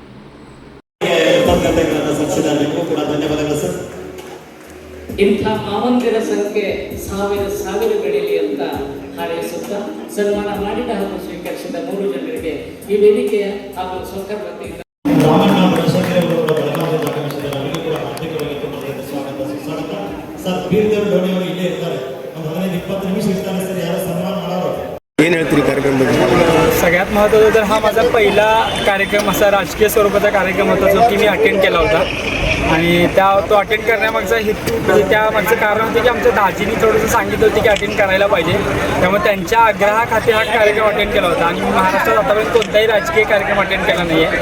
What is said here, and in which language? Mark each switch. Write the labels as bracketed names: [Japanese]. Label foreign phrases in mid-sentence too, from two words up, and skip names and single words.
[Kannada] ಇಂಥ ಮಾವಂದಿರ ಸಂಖ್ಯೆ ಸಾವಿರ ಬೆಳೆಯಲಿ ಅಂತ ಹಾರೈಸುತ್ತಾ ಸನ್ಮಾನ ಮಾಡಿದ ಹಾಗೂ ಸ್ವೀಕರಿಸಿದ 3 ಜನರಿಗೆ ಈ ವೇದಿಕೆಯ ಹಾಗೂ ಸರ್ಕಾರ ವತಿಯಿಂದ ಸರ್ ಬೀರದೇವ್ ಡೋಣಿ ಅವರು ಇಲ್ಲೇ ಇರ್ತಾರೆ. ಒಂದು 15-20 ನಿಮಿಷ ಇರ್ತಾರೆ ಸರ್. ಯಾರು ಸನ್ಮಾನ ಮಾಡೋರು ಏನು ಹೇಳ್ತೀರಿ ಕಾರ್ಯಕ್ರಮದಲ್ಲಿ? [Marathi] सगळ्यात महत्त्वाचं तर हा माझा पहिला कार्यक्रम असा राजकीय स्वरूपाचा कार्यक्रम होता जो की मी अटेंड केला होता. आणि तो अटेंड करण्यामागचा हेतू म्हणजे त्यामागचं कारण होतं की आमच्या दाजींनी थोडंसं सांगितलं होतं की अटेंड करायला पाहिजे. त्यामुळे त्यांच्या आग्रहाखाती हा कार्यक्रम अटेंड केला होता. आणि मी महाराष्ट्रात आतापर्यंत कोणताही राजकीय कार्यक्रम अटेंड केला नाही आहे.